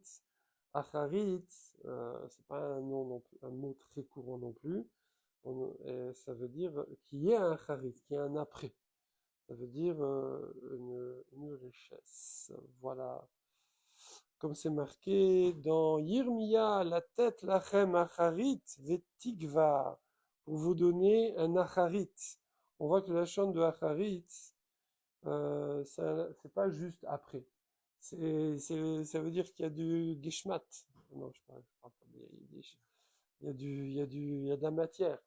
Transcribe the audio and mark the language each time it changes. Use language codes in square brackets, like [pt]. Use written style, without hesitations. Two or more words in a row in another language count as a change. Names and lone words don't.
[fr] Acharit, c'est pas un nom non plus, un mot très courant non plus. Ça veut dire qu'il y ait un Acharit, qu'il y ait un après. Ça veut dire une richesse. Voilà. Comme c'est marqué dans Yirmiya, la tête [he] לכם אחרית ותקווה, [fr] pour vous donner un acharit. On voit que la chaîne de acharit, c'est pas juste après. Ça veut dire qu'il y a du geshmat. Non, je parle pas. Il y a de la matière, quoi.